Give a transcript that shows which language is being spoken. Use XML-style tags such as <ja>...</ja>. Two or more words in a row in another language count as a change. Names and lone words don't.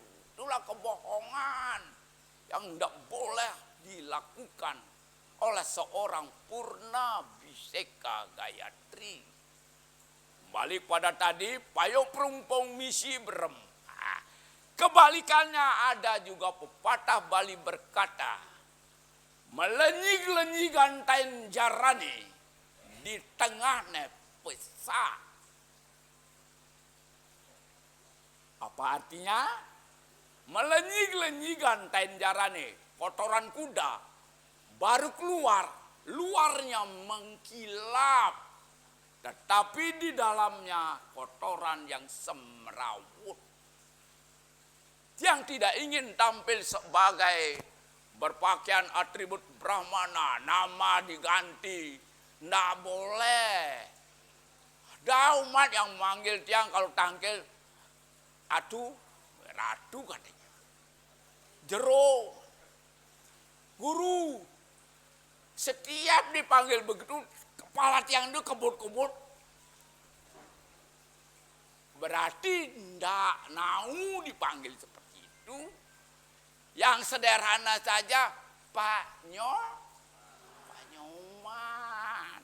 <id>Itulah kebohongan yang tidak boleh dilakukan oleh seorang Purna Biseka Gayatri. Balik pada tadi,</id> <ban>payo perumpong misi berem.</ban> <id>Kebalikannya ada juga pepatah Bali berkata,</id> <ban>melenyig-lenyig gantain jarane di tengahnya pesa.</ban> <id>Apa artinya?</id> <ban>Melenyig-lenyig gantain jarane,</ban> <id>kotoran kuda baru keluar, luarnya mengkilap, tetapi di dalamnya kotoran yang semrawut. Yang tidak ingin tampil sebagai berpakaian atribut Brahmana, nama diganti, tidak boleh. Ada umat yang manggil Tiang kalau tangkil, aduh, ratu katanya. Jero, guru, setiap dipanggil begitu, kepala Tiang itu kebut-kebut. Berarti tidak mau dipanggil seperti itu. Yang sederhana saja, Pak Nyoman.</id>